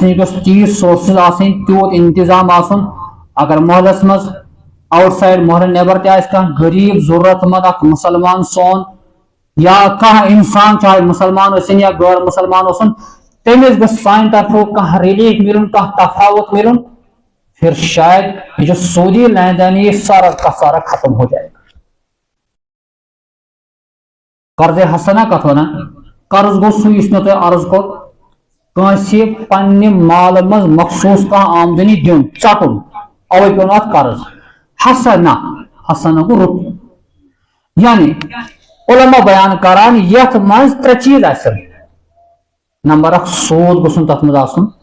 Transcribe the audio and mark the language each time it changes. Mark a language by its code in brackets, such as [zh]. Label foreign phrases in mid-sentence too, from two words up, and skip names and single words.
[ks] نِش گوٚژھ تیٖژ سورسز آسٕنۍ تیوٗت انتظام آسُن اگر محلس منٛز آوُٹ سایڈ محلہٕ نٮ۪بر تہِ آسہِ کانٛہہ غریٖب ضروٗرت منٛد اکھ مُسلمان سون یا کانٛہہ انسان چاہے مسلمان ٲسِن یا غٲر مسلمان اوسُن تٔمِس گٔژھ سانہِ طرفہٕ کانٛہہ ریلیٖف مِلُن کانٛہہ تفاوت مِلُن [ur] پھر شاید یہ جو سودی لین دین یہ سارا کا سارا ختم ہو جائے گا [ks] قرض حسنہ کتھ ونان قرض گو سُہ یُس مےٚ تۄہہِ عرض کوٚر کٲنٛسہِ پننہِ مالہٕ منٛز مخصوٗص کانٛہہ آمدنی دیُن ژٹُن اوے پیوٚن اتھ قرض حسنہ گوٚو رُت یعنی علما بیان کران یتھ منٛز ترٛےٚ چیٖز آسن نمبر اکھ سود گوٚژھ نہٕ تتھ منٛز آسُن